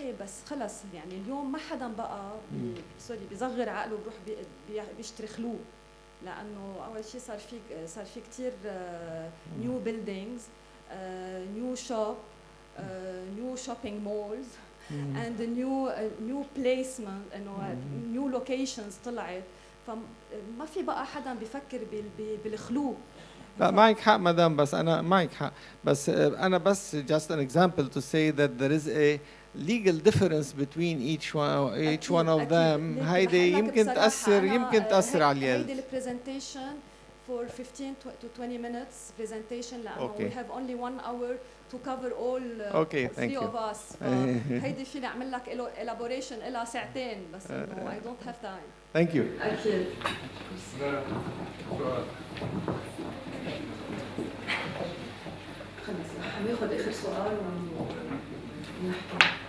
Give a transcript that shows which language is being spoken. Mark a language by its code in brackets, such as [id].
[ar] ايه بس خلص يعني اليوم ما حدا بقى سوري بيصغر عقله بروح بيشتري خلو، لانه اول شيء صار في كثير [en] new buildings, new shop, new shopping malls and new placement, [ar] انه نيو لوكيشنز طلعت، فما في بقى حدا بيفكر بالخلو. لا معك حق مدام، بس أنا معك حق، بس أنا بس [en] just an example to say that there is a legal difference between each one of them. [ar] هيدي يمكن تأثر على اليلد. هيدي البرزنتيشن [en] for 15 to 20 minutes presentation لأنه we have only 1 hour to cover all three of us. [ar] هيدي فيني أعمل لك elaboration إلى ساعتين، بس إنه [en] I don't have time. Thank you. [ar] أكيد. خلص حناخذ آخر سؤال ونحكي.